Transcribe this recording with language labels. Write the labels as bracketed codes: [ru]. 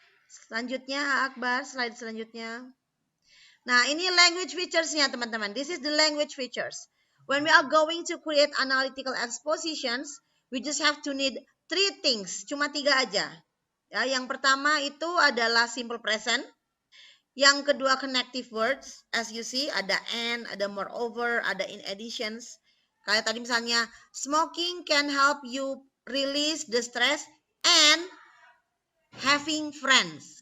[id] Selanjutnya, A. Akbar, slide selanjutnya. Nah, ini language features-nya, teman-teman. [en] This is the language features. When we are going to create analytical expositions, we just have to need 3 things. [id] Cuma 3 aja. Ya, yang pertama itu adalah simple present. Yang kedua connective words. [en] As you see, ada and, ada moreover, ada in additions. [id] Kayak tadi misalnya, [en] smoking can help you release the stress and having friends.